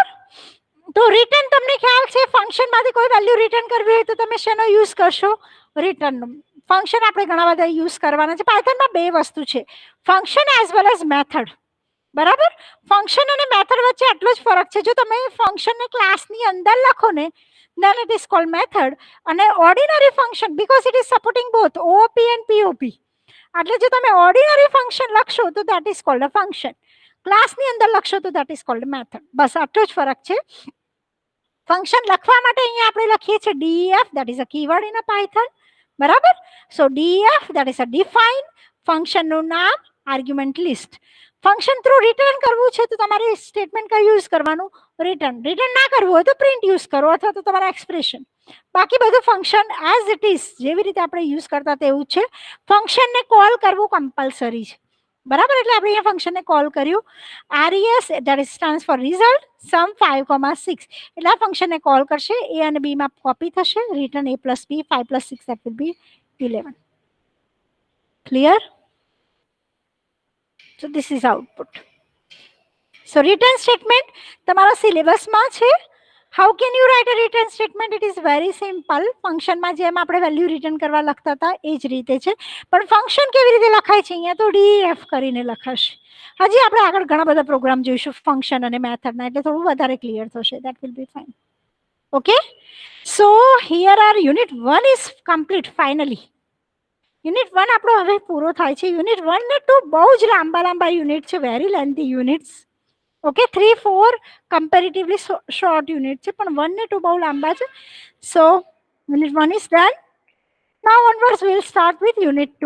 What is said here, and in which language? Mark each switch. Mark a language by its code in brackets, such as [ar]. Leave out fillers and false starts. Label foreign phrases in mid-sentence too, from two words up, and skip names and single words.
[gu] તો રિટર્ન તમને ખ્યાલ છે, ફંક્શનમાંથી કોઈ વેલ્યુ રિટર્ન કરવી હોય તો તમે શેનો યુઝ કરશો? રિટર્નનો. ફંક્શન આપણે ઘણા બધા યુઝ કરવાના છે. પાયથનમાં બે વસ્તુ છે, [en] function as well as method. [gu] બરાબર? ફંક્શન અને મેથડ વચ્ચે આટલો જ ફરક છે. જો તમે ફંક્શનને ક્લાસની અંદર લખો ને [en] then it is called method, અને ordinary function because it is supporting both OOP and POP. [gu] એટલે જો તમે [en] ordinary function [gu] લખશો તો [en] that is called a function. [gu] ક્લાસની અંદર લખશો તો [en] that is called a method. [gu] બસ આટલો જ ફરક છે. ફંક્શન લખવા માટે અહીંયા આપણે લખીએ છીએ def, [en] that is a keyword in a Python. [gu] બરાબર? [en] So def, that is a define, [gu] ફંક્શનનું નામ, [en] argument list. [gu] ફંક્શન થ્રુ રિટર્ન કરવું છે તો તમારે સ્ટેટમેન્ટ કયું યુઝ કરવાનું? રિટર્ન. રિટર્ન ના કરવું હોય તો પ્રિન્ટ યુઝ કરો અથવા તો તમારા એક્સપ્રેશન. બાકી બધું [en] function as it is [gu] જેવી રીતે આપણે યુઝ કરતા તેવું છે. ફંક્શનને કોલ કરવું કમ્પલસરી છે. બરાબર? એટલે આપણે અહીંયા ફંક્શનને કોલ કર્યું. [en] RES, that is stands for result, sum 5,6. [gu] એટલે આ ફંક્શનને કોલ કરશે, a અને b માં કોપી થશે, [en] return a plus b, 5 plus 6, that will be 11. Clear? So this is output. So return statement [gu] તમારા સિલેબસમાં છે. [en] How can you write a return statement? It is very simple. [gu] ફંક્શનમાં જેમ આપણે વેલ્યુ રિટર્ન કરવા લખતા હતા એ જ રીતે છે, પણ ફંક્શન કેવી રીતે લખાય છે અહીંયા તો def કરીને લખાશે. હજી આપણે આગળ ઘણા બધા પ્રોગ્રામ જોઈશું ફંક્શન અને મેથડના, એટલે થોડું વધારે ક્લિયર થશે. [en] That will be fine. Okay? So here our unit 1 is complete finally. [gu] યુનિટ 1 આપણો હવે પૂરો થાય છે. યુનિટ 1 ને 2 બહુ જ લાંબા લાંબા યુનિટ છે, [en] very lengthy units. [gu] ઓકે, 3-4 [en] comparatively short unit [gu] છે, પણ 1 ને 2 બહુ લાંબા છે. [en] So unit 1 is done. Now onwards will start with unit 2.